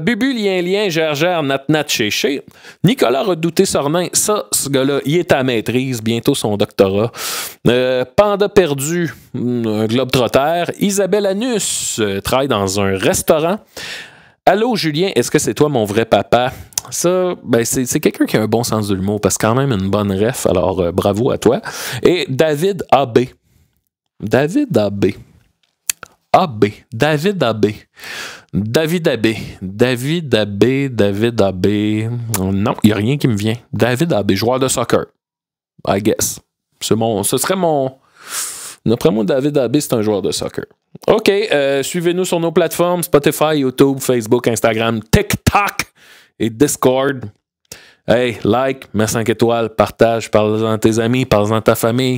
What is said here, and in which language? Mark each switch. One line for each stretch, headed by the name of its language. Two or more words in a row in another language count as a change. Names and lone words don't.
French: Bubu, lien, Gergère, Nat, Chéché. Nicolas Redouté-Sornin, ça, ce gars-là, il est à maîtrise, bientôt son doctorat. Panda perdu, un globe-trotter. Isabelle Anus travaille dans un restaurant. Allô, Julien, est-ce que c'est toi mon vrai papa? Ça, ben c'est quelqu'un qui a un bon sens de l'humour, parce que quand même une bonne ref, alors bravo à toi. Et David AB. David AB. AB. David AB. David AB. David AB. David AB. Non, il n'y a rien qui me vient. David AB, joueur de soccer.
English: I guess.
French: Ce serait mon... D'après moi, David AB, c'est un joueur de soccer. OK, suivez-nous sur nos plateformes Spotify, YouTube, Facebook, Instagram, TikTok et Discord.
English: Hey, like,
French: mets 5 étoiles, partage, parle-en à tes amis, parle-en à ta famille.